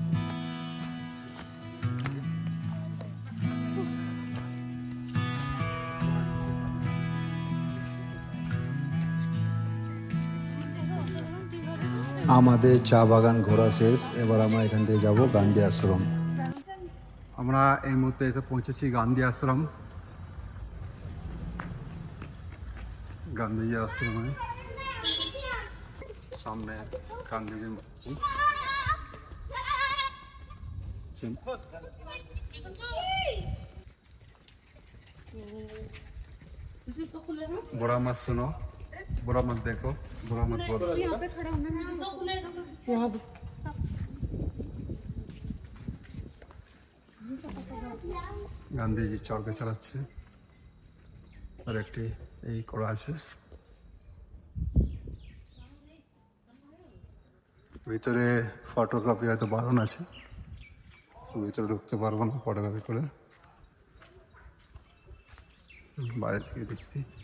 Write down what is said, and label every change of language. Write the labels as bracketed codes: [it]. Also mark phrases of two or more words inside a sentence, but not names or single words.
[bn] আমাদের চা বাগান ঘোরা শেষ। এবার আমরা এখান থেকে যাবো গান্ধী আশ্রম। আমরা এই মুহূর্তে এসে পৌঁছেছি গান্ধী আশ্রম। গান্ধী আশ্রমে সামনে গান্ধীজির মূর্তি। [hi] बुरा मत सुनो, बुरा मत देखो, बुरा मत बोलो। [bn] গান্ধীজি চরকা চালাচ্ছে আর একটি এই করা আছে। ভিতরে ফটোগ্রাফি হয়তো বারণ আছে, ভিতরে ঢুকতে পারবো না ফটোগ্রাফি করে, বাইরে থেকে দেখতে।